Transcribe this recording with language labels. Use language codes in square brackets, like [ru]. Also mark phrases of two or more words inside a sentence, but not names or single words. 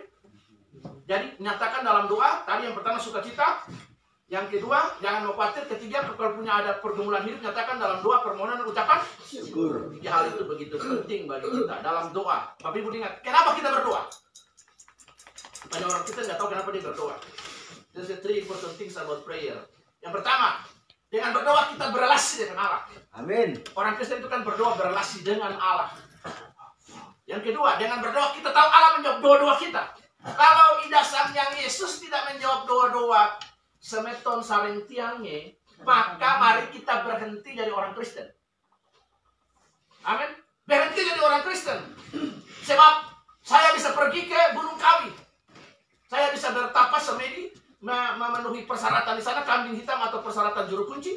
[id] Jadi nyatakan dalam doa. Tadi yang pertama sukacita. Yang kedua, jangan mau khawatir. Ketiga, kalau punya ada pergumulan hidup, nyatakan dalam doa, permohonan, ucapan syukur. 3 hal itu begitu penting bagi kita dalam doa. Bapak Ibu ingat, kenapa kita berdoa? Banyak orang kita nggak tahu kenapa dia berdoa. [en] There's 3 important things about prayer. [id] Yang pertama, dengan berdoa kita berelasi dengan Allah. Amin. Orang Kristen itu kan berdoa berelasi dengan Allah. Yang kedua, dengan berdoa kita tahu Allah menjawab doa-doa kita. Kalau [ban] ida sang yang [id] Yesus tidak menjawab doa-doa [ban] semeton sareng tiangnya, [id] maka mari kita berhenti jadi orang Kristen. Amin. Berhenti jadi orang Kristen. Sebab saya bisa pergi ke Gunung Kawi. Saya bisa bertapa semedi, memenuhi persyaratan di sana, kambing hitam atau persyaratan juru kunci.